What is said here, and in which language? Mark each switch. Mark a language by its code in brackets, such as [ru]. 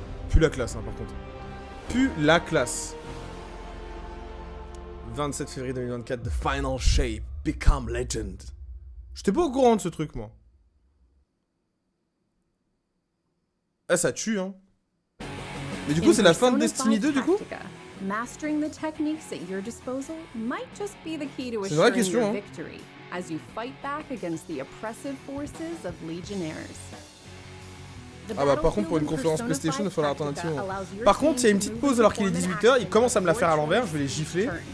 [fr] Plus la classe, hein, par contre. Plus la classe. 27 février 2024, The Final Shape, Become Legend. J'étais pas au courant de ce truc, moi. Ah, ça tue, hein. Mais du coup, c'est la fin de Destiny 2, du coup? [en] Mastering the techniques at your disposal might just be the key to assuring your [fr] hein. [en] victory as you fight back against the oppressive forces of legionnaires. [fr] Ah bah par contre pour une conférence PlayStation il faudra attendre un petit moment. Par contre il y a une petite pause alors qu'il est 18h, il commence à me la faire à l'envers, je vais les gifler.